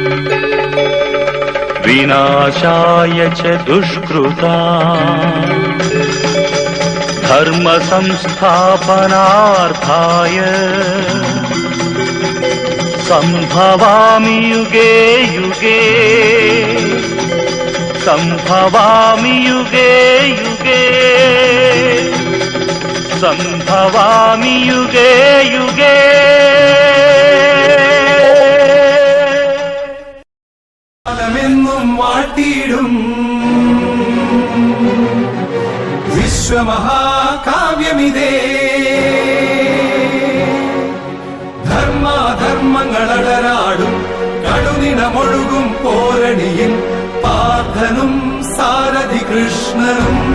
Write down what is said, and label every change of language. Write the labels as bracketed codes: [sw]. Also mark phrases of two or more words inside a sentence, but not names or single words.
[sa] विनाशाय च दुष्कृतां धर्म संस्थापनार्थाय संभवामि युगे युगे. संभवामि युगे युगे. संभवामि युगे युगे. [ml] കാലമെന്നും വാട്ടിയിടും വിശ്വമഹാകാവ്യമിതേ. ധർമാധർമ്മങ്ങളടരാടും കടുനിണമൊഴുകും പോരണിയിൽ പാർത്ഥനും സാരഥി കൃഷ്ണനും.